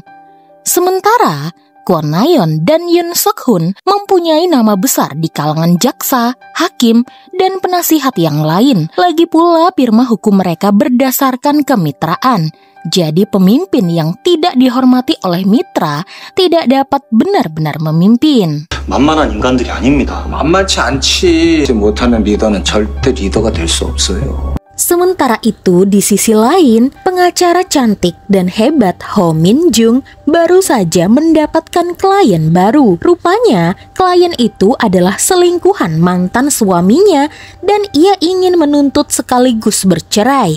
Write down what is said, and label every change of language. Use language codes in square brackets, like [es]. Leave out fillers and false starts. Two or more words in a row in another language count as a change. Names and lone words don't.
[id] Sementara Kwon Na-yeon dan Yoon Sok-hun mempunyai nama besar di kalangan jaksa, hakim, dan penasihat yang lain. Lagi pula Pirma hukum mereka berdasarkan kemitraan. Jadi pemimpin yang tidak dihormati oleh mitra tidak dapat benar-benar memimpin. [ko] 만만한 인간들이 아닙니다. 만만치 않지. 못하는 리더는 절대 리더가 될 수 없어요. [id] Sementara itu, di sisi lain, pengacara cantik dan hebat Ho Min-jung baru saja mendapatkan klien baru. Rupanya, klien itu adalah selingkuhan mantan suaminya dan ia ingin menuntut sekaligus bercerai.